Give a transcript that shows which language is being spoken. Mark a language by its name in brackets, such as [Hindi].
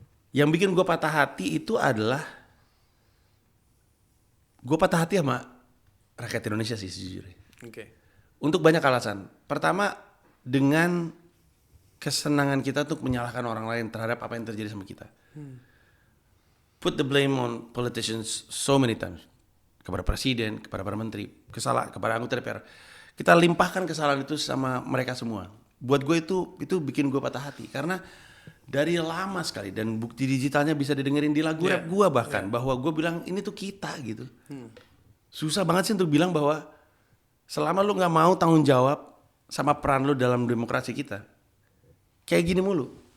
[Indonesian] Yang bikin gue patah hati itu adalah gue patah hati sama rakyat Indonesia sih sejujurnya. [English] Okay. [Indonesian] Untuk banyak alasan. Pertama, dengan kesenangan kita untuk menyalahkan orang lain terhadap apa yang terjadi sama kita. [English] Put the blame on politicians so many times. [Indonesian] Kepada presiden, kepada para menteri, kepada anggota DPR. Kita limpahkan kesalahan itu sama mereka semua. Buat gue itu bikin gue patah hati. Karena dari lama sekali, dan bukti digitalnya bisa didengerin di lagu rap gue bahkan. Bahwa gue bilang ini tuh kita gitu. Susah banget sih untuk bilang bahwa selama lu gak mau tanggung jawab sama peran lu dalam demokrasi kita, kayak gini mulu.